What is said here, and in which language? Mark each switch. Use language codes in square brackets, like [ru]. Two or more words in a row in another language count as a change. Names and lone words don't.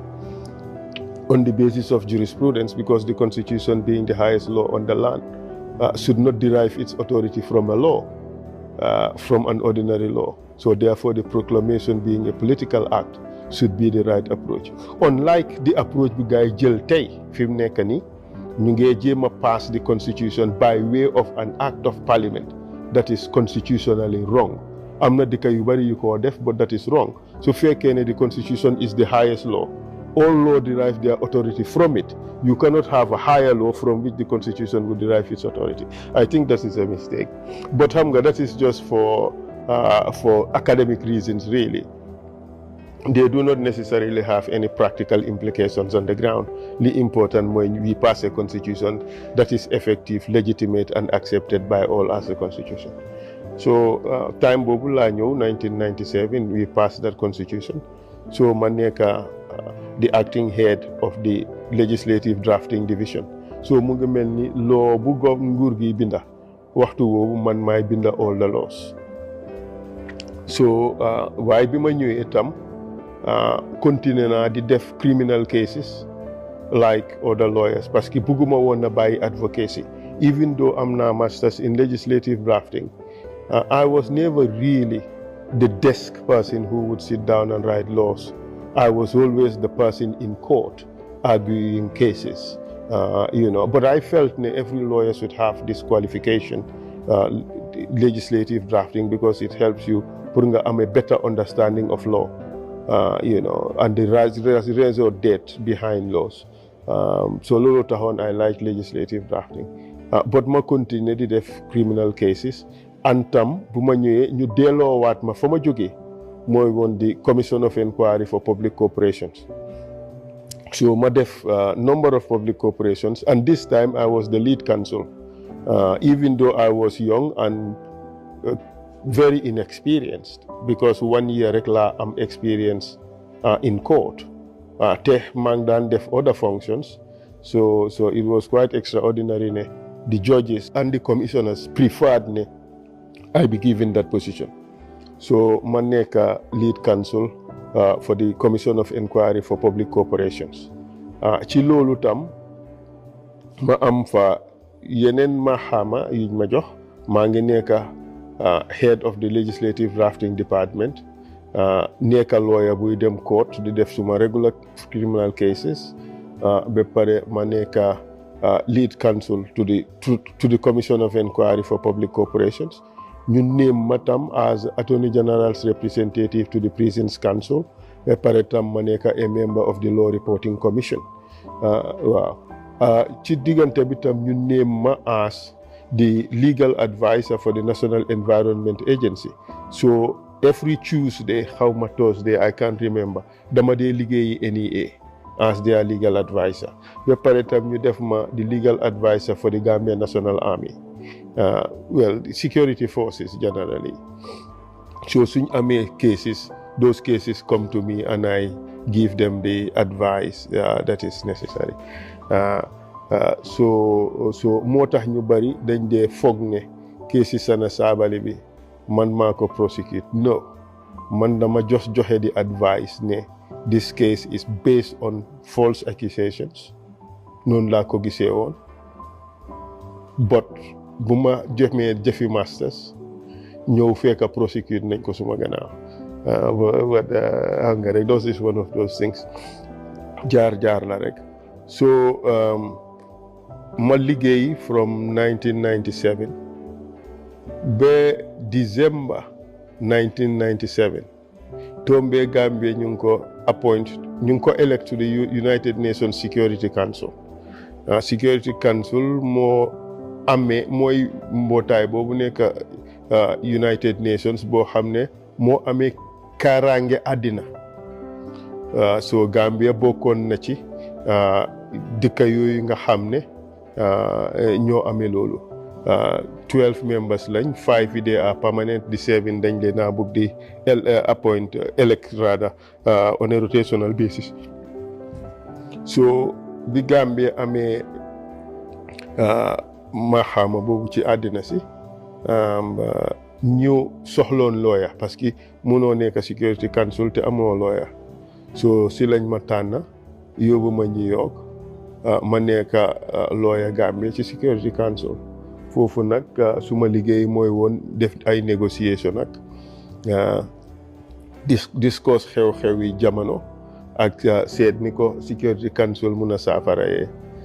[en] on the basis of jurisprudence because the constitution being the highest law on the land should not derive its authority from a law from an ordinary law so therefore the proclamation being a political act should be the right approach unlike the approach [wo] bi gaay jël tey fi mu nekk ni ñu ngi jéem a [en] pass the constitution by way of an act of parliament that is constitutionally wrong [wo] am na dëkk yu bari yu ko def [en] but that is wrong [wo] su fekkee ne [en] the constitution is the highest law all law derive their authority from it. You cannot have a higher law from which the constitution would derive its authority. I think that is a mistake. But Hamga, that is just for academic reasons, really. They do not necessarily have any practical implications on the ground. The important when we pass a constitution that is effective, legitimate, and accepted by all as a constitution. So [wo] time boobu laa ñëw [en] 1997 we passed that constitution. [wo] So ma nekk [en] the acting head of the legislative drafting division. [wo] So mu ngi mel ni law bu nguur gi binda waxtu woowu man maay binda [en] all the laws. [wo] So waaye bi ma ñëwee itam continuer naa di def [en] criminal cases like other lawyers [fr] parce que [wo] bëgguma woon na bàyyi advocacy. [en] Even though am naa masters in legislative drafting, I was never really the desk person who would sit down and write laws. I was always the person in court arguing cases, But I felt every lawyer should have this qualification, legislative drafting, because it helps you putting a better understanding of law, and the rise or depth behind laws. So [wo] lolo tahon [en] I like legislative drafting. [wo] But ma continue di def [en] criminal cases. [wo] Antam bu ma ñëwee ñu delloowaat ma fa ma jógee mooy woon di [en] Commission of Inquiry for Public Corporations. [wo] So ma def [en] number of public corporations, and this time I was the lead counsel. Even though I was young and very inexperienced, because 1 year [wo] rek laa am [en] experience in court. [wo] Te maa ngi daan def [en] other functions. So it was quite extraordinary ne the judges and the commissioners preferred ne I be given that position. [wo] So ma nekk [en] lead counsel for the Commission of Inquiry for Public Corporations. [wo] Ci loolu tam ma am fa yeneen mahama yuñ ma jox. Maa ngi nekk [en] head of the legislative drafting department. [wo] Nekk lawyer buy dem court di def suma [en] regular criminal cases. [wo] Ba pare ma nekk [en] lead counsel to the Commission of Inquiry for Public Corporations. [wo] Ñu name ma tam [en] as Attorney General's representative to the Prisons Council. [wo] Ba pare tam ma nekk [en] a member of the Law Reporting Commission. [wo] Waaw ci diggante bi tam ñu name ma [en] as the legal advisor for the National Environment Agency. So every Tuesday, [wo] xaw ma [en] Thursday, I can't remember, [wo] dama dee liggéeyi NEA [en] as their legal advisor. [wo] Ba pare tam ñu def ma [en] the legal advisor for the Gambia National Army. The security forces generally. [wo] So suñ amee [en] cases, those cases come to me and I give them the advice that is necessary. [wo] So moo tax ñu bari dañ dee foog ne cases Sana Sabally bi man maa ko prosecute. [en] No, [wo] man dama [en] just joxe the advice ne this case is based on false accusations. [wo] Noonu laa ko gisee woon. But bu ma jëfi masters ñëw fekk prosecute nañ ko suma gannaaw. Xam nga rek, [en] this is one of those things. [wo] jaar la rek. So ma liggéey [en] from 1997 [wo] ba December 1997 tombe Gambia ñu ngi ko elect [en] to the United Nations Security Council. Security Council [wo] mooy mbootaay boobu nekk United Nations boo xam ne moo amee kaaraange àddina. So Gambia bokkoon na ci dëkk yooyu nga xam ne ñoo amee loolu. [en] 12 members lañ, 5 yi they are permanent, the 7 [wo] dañ leen a bëgg di [en] elect rather on a rotational basis. [wo] So bi Gambia amee maxaama boobu ci àddina si ñu soxloon lawyer [fr] parce que [wo] mënoo nekk [en] Security Council [wo] te amoo lawyer. So si lañ ma tànn yóbbu ma New York ma nekk lawyer Gambia [en] ci Security Council. [wo] Foofu nag suma liggéey mooy woon def ay négociation nag discuss xew-xew yi jamono ak seet ni ko [en] Security Council [wo] mun a saafarayee.